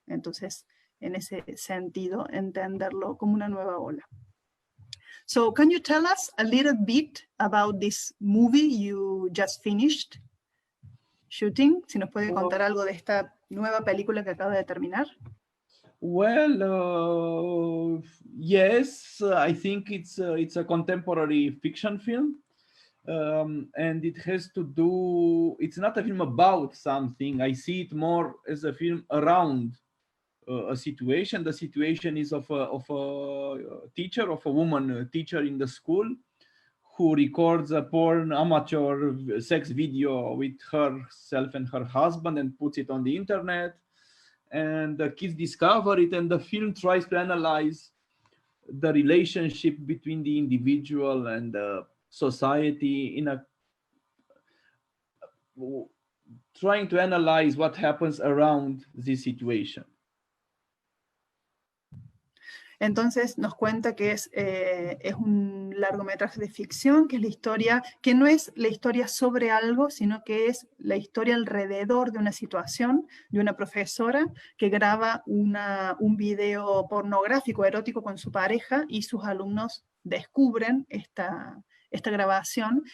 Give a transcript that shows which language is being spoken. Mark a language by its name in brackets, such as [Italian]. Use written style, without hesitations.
[Spanish] Entonces, en ese sentido, entenderlo como una nueva ola. [English] So, can you tell us a little bit about this movie you just finished shooting? [Spanish] Si nos puede contar algo de esta nueva película que acaba de terminar. [English] Well, yes, I think it's a contemporary fiction film, and it has to do. It's not a film about something. I see it more as a film around a situation. The situation is of a teacher, of a woman teacher in the school, who records a porn amateur sex video with herself and her husband and puts it on the internet. And the kids discover it, and the film tries to analyze the relationship between the individual and the society trying to analyze what happens around this situation. [Spanish] Entonces nos cuenta que es un largometraje de ficción, que es la historia, que no es la historia sobre algo, sino que es la historia alrededor de una situación, de una profesora que graba un video pornográfico, erótico con su pareja, y sus alumnos descubren esta grabación.